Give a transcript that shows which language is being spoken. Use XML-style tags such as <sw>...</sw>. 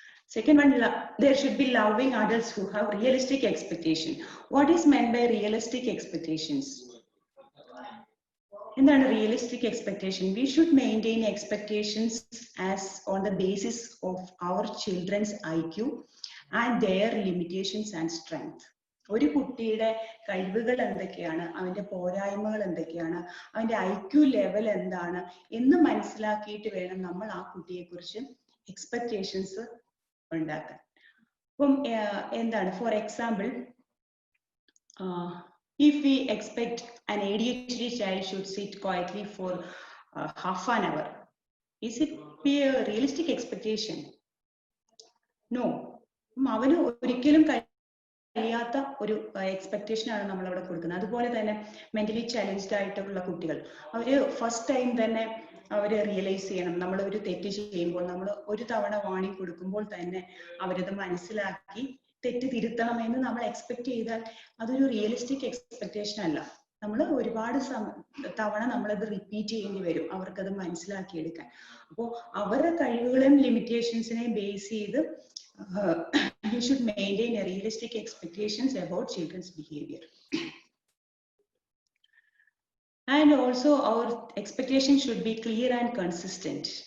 <en>Second one, there should be loving adults who have realistic expectation. What is meant by realistic expectations?</en> <ml>എന്താണ്</ml> <en>realistic expectation? We should maintain expectations as on the basis of our children's IQ and their limitations and strength.</en> <ml>ഒരു കുട്ടിയുടെ കഴിവുകൾ എന്തൊക്കെയാണ്, അവന്റെ പോരായ്മകൾ എന്തൊക്കെയാണ്, അവന്റെ IQ level എന്താണ് എന്ന് മനസ്സിലാക്കിയിട്ട് വേണം നമ്മൾ ആ കുട്ടിയെ കുറിച്ച് എക്സ്പെക്ടേഷൻസ് ഉണ്ടാക്കാൻ. അപ്പം എന്താണ്,</ml> <en>For example, if we expect an ADHD child should sit quietly for half an hour, is it be a realistic expectation? No.</en> <ml>അവന് ഒരിക്കലും കഴിയാത്ത ഒരു എക്സ്പെക്ടേഷൻ ആണ് നമ്മൾ അവിടെ കൊടുക്കുന്നത്. അതുപോലെ തന്നെ മെന്റലി ചാലഞ്ച്ഡ് ആയിട്ടുള്ള കുട്ടികൾ, അവര് ഫസ്റ്റ് ടൈം തന്നെ അവര് റിയലൈസ് ചെയ്യണം, നമ്മൾ ഒരു തെറ്റ് ചെയ്യുമ്പോൾ നമ്മൾ ഒരു തവണ വാണിംഗ് കൊടുക്കുമ്പോൾ തന്നെ അവരത് മനസ്സിലാക്കി തെറ്റ് തിരുത്തണമെന്ന് നമ്മൾ എക്സ്പെക്ട് ചെയ്താൽ അതൊരു റിയലിസ്റ്റിക് എക്സ്പെക്ടേഷൻ അല്ല. നമ്മൾ ഒരുപാട് തവണ നമ്മളത് റിപ്പീറ്റ് ചെയ്യേണ്ടി വരും അവർക്കത് മനസ്സിലാക്കിയെടുക്കാൻ. അപ്പോൾ അവരുടെ കഴിവുകളെയും ലിമിറ്റേഷൻസിനെയും ബേസ് ചെയ്ത്</ml> <en>we should maintain a realistic expectations about children's behavior. And also our expectations should be clear and consistent.</en>